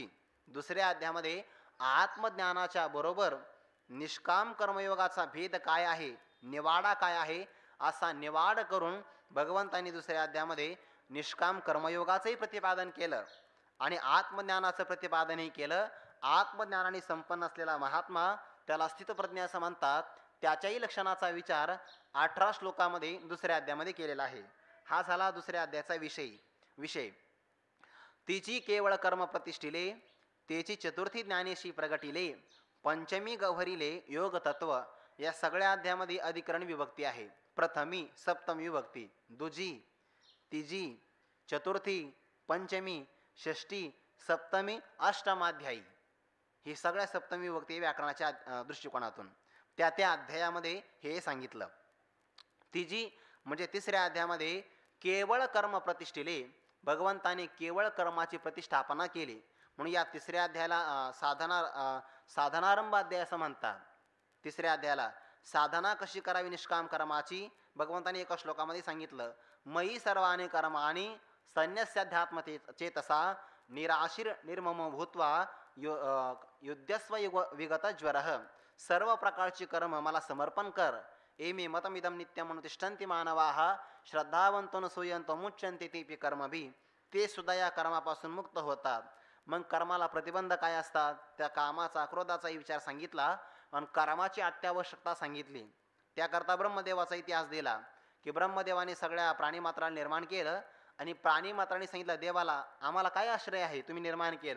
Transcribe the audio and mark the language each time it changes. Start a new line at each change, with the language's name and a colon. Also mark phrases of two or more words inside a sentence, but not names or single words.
Marathi: दुसऱ्या अध्यायामध्ये आत्मज्ञानाच्या बरोबर निष्काम कर्मयोगाचा भेद काय आहे, निवाडा काय आहे, असा निवाड करून भगवंतांनी दुसऱ्या अध्यायामध्ये निष्काम कर्मयोगाचंही प्रतिपादन केलं आणि आत्मज्ञानाचं प्रतिपादनही केलं. आत्मज्ञानाने संपन्न असलेला महात्मा त्याला स्थितप्रज्ञ असं म्हणतात. त्याच्याही लक्षणाचा विचार 18 श्लोकामध्ये दुसऱ्या अध्यायामध्ये केलेला आहे. हा झाला दुसऱ्या अध्यायाचा विषय. तिची केवळ कर्म प्रतिष्ठिले, तेची चतुर्थी ज्ञानेशी प्रगटिले, पंचमी गव्हरिले योग तत्व. या सगळ्या अध्यायामध्ये अधिकरण विभक्ती आहे. प्रथमी सप्तमी विभक्ती, दुजी तिजी चतुर्थी पंचमी षष्टी सप्तमी अष्टमाध्यायी. ही सगळ्या सप्तमी विभक्ती व्याकरणाच्या दृष्टिकोनातून त्या त्या अध्यायामध्ये हे सांगितलं. तिजी म्हणजे तिसऱ्या अध्यायामध्ये केवळ कर्म प्रतिष्ठिले, भगवंताने केवळ कर्माची प्रतिष्ठापना केली. म्हणून या तिसऱ्या अध्यायाला साधनारंभ अध्याय असं म्हणतात. तिसऱ्या अध्यायाला साधना कशी करावी निष्काम कर्माची भगवंताने एका श्लोकामध्ये सांगितलं.
Sanskrit: मयी सर्वाणी कर्माणी संन्यस्याध्यात्म चेतसा निराशीर निर्मम भूत्वा युद्धस्व विगत ज्वर.
Marathi: सर्व प्रकारची कर्म मला समर्पण कर.
Sanskrit: एमे मतमिदम नित्यम म्हणून तिष्ठन्ति मानवाः श्रद्धावंतो सूयंतो मुच्यन्ते तेपि कर्मभि.
Marathi: ते सुद्धा या कर्मापासून मुक्त होतात. मग कर्माला प्रतिबंध काय असतात, त्या कामाचा क्रोधाचाही विचार सांगितला आणि कर्माची अत्यावश्यकता सांगितली. त्याकरता ब्रह्मदेवाचा इतिहास दिला की ब्रह्मदेवाने सगळ्या प्राणीमात्राला निर्माण केलं आणि प्राणीमात्राने सांगितलं देवाला आम्हाला काय आश्रय आहे, तुम्ही निर्माण केलं.